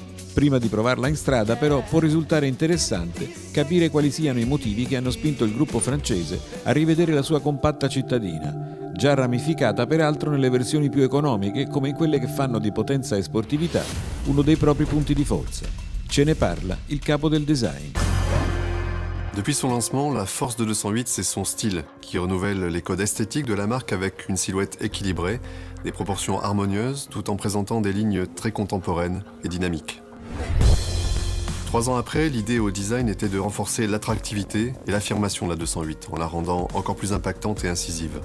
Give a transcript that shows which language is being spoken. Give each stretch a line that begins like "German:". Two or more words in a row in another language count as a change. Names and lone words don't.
Italian: Prima di provarla in strada, però, può risultare interessante capire quali siano i motivi che hanno spinto il gruppo francese a rivedere la sua compatta cittadina, già ramificata peraltro nelle versioni più economiche, come in quelle che fanno di potenza e sportività uno dei propri punti di forza. Ce ne parla il capo del design.
French: Depuis son lancement, la force de 208, c'est son style, qui renouvelle les codes esthétiques de la marque avec une silhouette équilibrée, des proportions harmonieuses, tout en présentant des lignes très contemporaines et dynamiques. 3 ans après, l'idée au design était de renforcer l'attractivité et l'affirmation de la 208, en la rendant encore plus impactante et incisive.